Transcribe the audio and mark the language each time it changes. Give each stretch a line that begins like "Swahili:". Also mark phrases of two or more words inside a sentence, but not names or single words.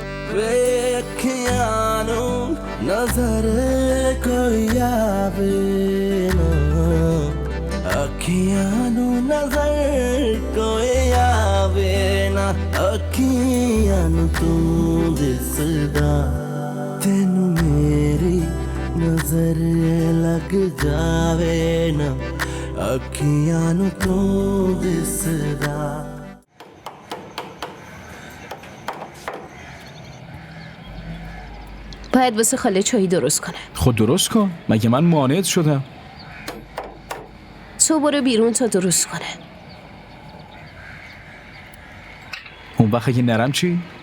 Punjabi: ਵੇ ਅੱਖੀਆਂ ਨਜ਼ਰ ਕੋਈ ਆਵੇ ਨਾ ਅੱਖੀਆਂ ਨਜ਼ਰ ਕੋਈ ਆਵੇ ਨਾ ਅੱਖੀਆਂ ਤੂੰ ਦਿਸਦਾ ਤੈਨੂੰ ਮੇਰੀ ਨਜ਼ਰ ਲੱਗ ਜਾਵੇ ਨਾ ਅੱਖੀਆਂ ਤੂੰ ਦਿਸਦਾ
Persian: باید واسه خاله چایی درست کنه. خود درست کن. مگه من مانعت شدم؟ تو برو بیرون تا درست کنه. اون وقت اگه نرم چی؟